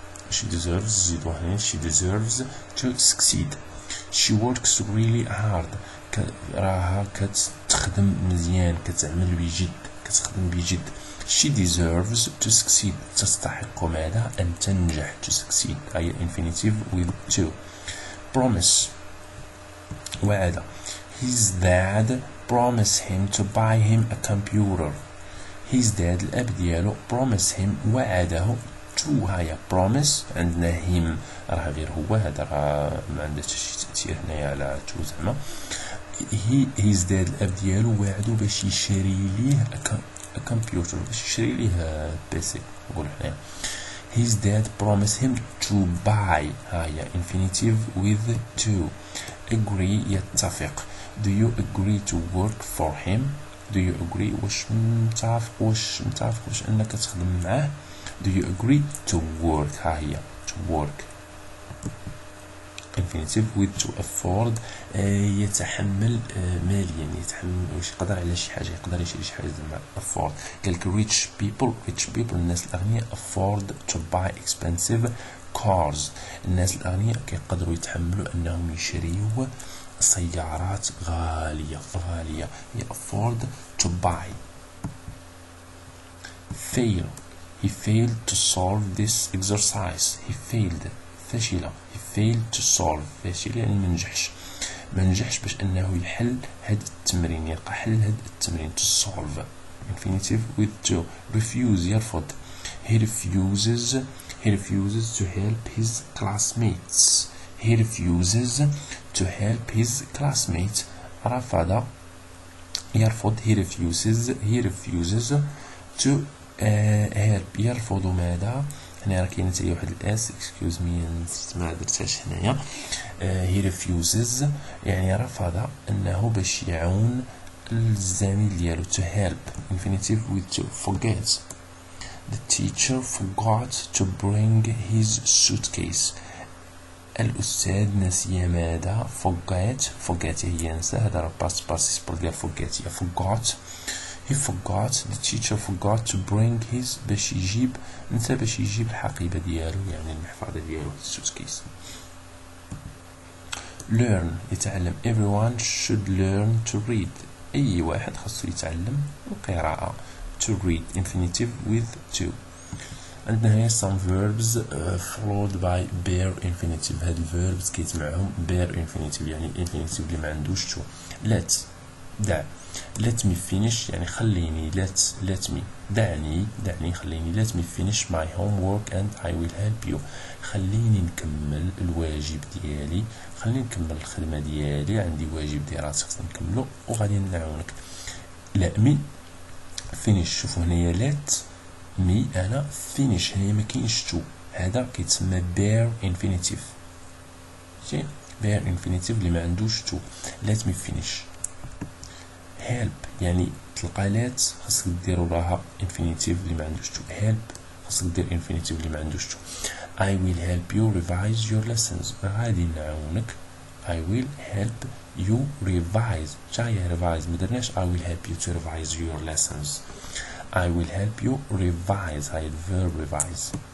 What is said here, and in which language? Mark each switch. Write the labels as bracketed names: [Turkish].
[English] she deserves [Arabic] زيدوا هنا [English] she deserves to succeed. she works really hard [Arabic] راها كتخدم مزيان، كتعمل بجد. [English] she deserves to succeed [Arabic] تستحق ماذا أن تنجح [English] to succeed هي infinitive with to. promise وعد. his dad promised him to buy him a computer. his dad [Arabic] الأب ديالو [English] promise him [Arabic] وعده [English] to. [Arabic] هيا promise عندنا him راه غير هو، هذا راه ما عندهش شي تأثير هنايا على to زعما. [English] his dad [Arabic] الأب ديالو وعدو باش يشري ليه كمبيوتر، باش يشري ليه بيسي نقول هنايا. [English] his dad promised him to buy هيا infinitive with to. agree يتفق. do you agree to work for him. do you agree [Arabic] واش متفق واش انك تخدم معاه. [English] do you agree to work هي to work. infinitive with to afford [Arabic] يتحمل ماليا، يتحمل واش يقدر على شي حاجه، يقدر يشري شي حاجه زعما afford. قالك [English] rich people [Arabic] الناس الاغنياء [English] afford to buy expensive cars. [Arabic] الناس الاغنياء كيقدروا يتحملوا انهم يشريوا سيارات غاليه هي [English] afford to buy. fail he failed to solve this exercise. he failed فشل. he failed to solve [Arabic] فشل يعني ما نجحش باش انه يحل هذا التمرين، يلقى حل هذا التمرين. [English] to solve infinitive with to. refuse يرفض. he refuses to help his classmates. he refuses to help his classmates. رفض يرفض. he refuses to help. [Arabic] يرفض ماذا؟ هنا راه كاينه حتى واحد الاس [English] excuse me [Arabic] نسيت ما درتهاش هنايا. [English] he refuses [Arabic] يعني رفض انه باش يعاون الزميل ديالو. [English] to help infinitive with to. forget the teacher forgot to bring his suitcase. [Arabic] الأستاذ نسي ماذا؟ forget هي ينسى، هذا راه [English] past participle [Arabic] ديال forget هي forgot. [English] he forgot the teacher forgot to bring his [Arabic] باش يجيب الحقيبة ديالو يعني المحفظة ديالو [English] suitcase. learn يتعلم. everyone should learn to read. [Arabic] أي واحد خاصو يتعلم القراءة. [English] to read infinitive with to. [Arabic] عندنا هنا [English] some verbs followed by bare infinitive. [Arabic] هاد الverbs كيتبعهم [English] bare infinitive [Arabic] يعني infinitive اللي ما عندوش to. [English] let دع. let me finish [Arabic] يعني خليني. [English] let me [Arabic] دعني خليني. [English] let me finish my homework and I will help you. [Arabic] خليني نكمل الواجب ديالي، خليني نكمل الخدمة ديالي، عندي واجب دراسي خصني نكملو وغادي نعاونك. لا مي finish. شوفوا هنايا let مي انا finish هنايا ما كاينش to، هذا كيتسمى bare infinitive. bare infinitive اللي ما عندوش to. [English] let me finish. [Arabic] help يعني تلقى let خاصك ديروا لها infinitive اللي ما عندوش to. help خاصك دير infinitive اللي ما عندوش to. [English] I will help you revise your lessons. [Arabic] غادي نعاونك. [English] I will help you revise. جاية revise [Arabic] ما درناش [English] I will help you to revise your lessons. I will help you revise. هاي الverb revise.